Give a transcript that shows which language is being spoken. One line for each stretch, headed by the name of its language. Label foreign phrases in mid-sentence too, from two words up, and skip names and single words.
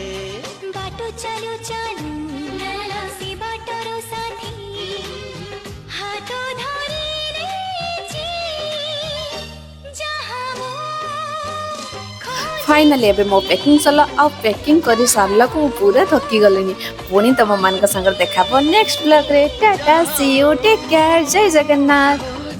Odia: ବାଟୋ ଚାଲୁ ଚାଲୁ ନାଲା ସେ ବାଟରୋ ସାଥୀ ହାଥୋ ଧରି ରେ ଜହାଁ ମୋ ଫାଇନଲି ଏବେ ମୋ ପ୍ୟାକିଂ ସଲା ଆ ପ୍ୟାକିଂ କରି ସାରଲା କୋ ପୁରା ଥକି ଗଲେଣି ପୁଣି ତମ ମାନ କା ସଙ୍ଗ ଦେଖା
English: next vlog
Odia: ରେ।
English: tata see you take care
Odia: ଜୟ ଜଗନ୍ନାଥ।